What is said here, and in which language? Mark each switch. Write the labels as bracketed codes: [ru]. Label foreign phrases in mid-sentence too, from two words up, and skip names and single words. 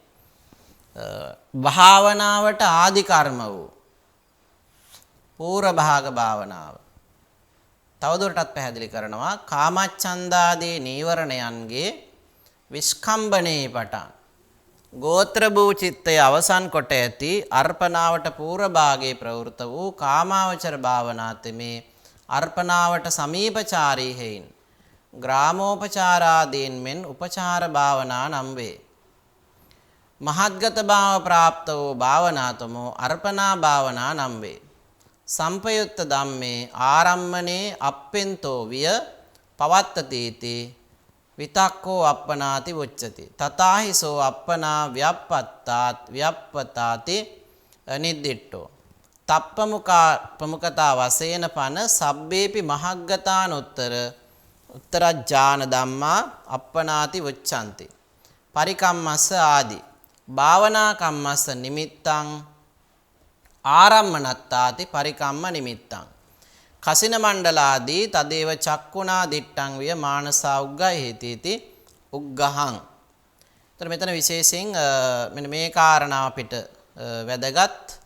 [si] භාවනාවට ආදි කර්ම වූ පූර්ව භාග භාවනාව තවදුරටත් පැහැදිලි කරනවා කාමච්ඡන්දාදී නීවරණයන්ගේ විස්කම්බනේ පටන් ගෝත්‍ර භූ චිත්තය අවසන් කොට ඇති අර්පණාවට පූර්ව භාගයේ ප්‍රවෘත වූ කාමාවචර භාවනාතමේ අර්පණාවට සමීපචාරී හේයින් ග්‍රාමෝපචාරාදීන් මෙන් උපචාර භාවනා නම් වේ. මහත්ගත භාව ප්‍රාප්ත වූ භාවනාතමෝ අර්පණා භාවනා නම් වේ. [pi] සම්පයුත්ත ධම්මේ ආරම්මනේ අප්පෙන්තෝ විය පවත්තතීති විතක්කෝ අප්පනාති උච්චති. තථාහිසෝ අප්පනා ව්‍යප්පතාති නිද්දිට්ඨෝ. තප්පමුකතා වශයෙන් පන සබ්බේපි මහග්ගතානුත්තර උත්තරඥාන ධම්මා අප්පනාති උච්චන්ති. පරිකම්මස්ස ආදි භාවනා කම්මස්ස නිමිත්තං ආරම්මනත්තාති පරිකම්ම නිමිත්තං. කසින මණ්ඩලාදී තදේව චක්කුණා දිට්ඨං විය මානසා උග්ගය හේතිති උග්ගහං. [si] එතන මෙතන විශේෂයෙන් මෙන්න මේ කාරණාව අපිට වැදගත්.